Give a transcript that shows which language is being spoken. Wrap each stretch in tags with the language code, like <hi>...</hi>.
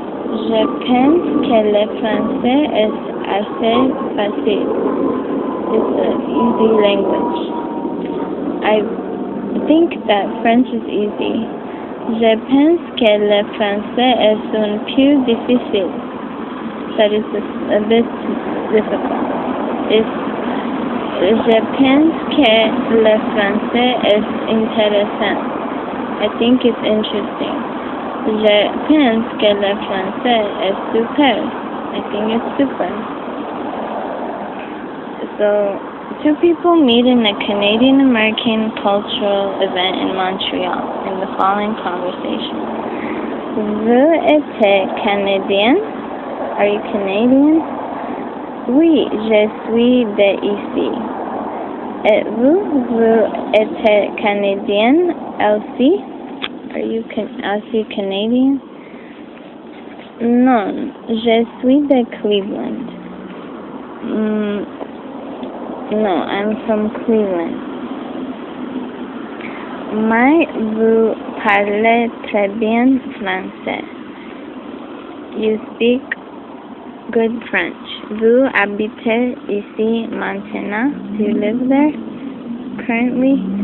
<fr>Je pense que le français est assez facile.</fr> <en>It's an easy language. I think that French is easy.</en> <fr>Je pense que le français est un peu difficile.</fr> <en>That is a bit difficult.</en> <fr>Je pense que le français est intéressant.</fr> <en>I think it's interesting.</en> <fr>Je pense que le français est super.</fr> <en>I think it's super. So, two people meet in a Canadian-American cultural event in Montreal in the following conversation.</en> <fr>Vous êtes Canadien?</fr> <en>Are you Canadian?</en> <fr>Oui, je suis d'ici. Et vous êtes Canadienne aussi?</fr> <en>Are you also Canadian?</en> <fr>Non, je suis de Cleveland.</fr> <en>No, I'm from Cleveland.</en> <fr>Mais vous parlez très bien français.</fr> <en>You speak good French.</en> <fr>Vous habitez ici maintenant?</fr> <en>Do you live there currently?</en>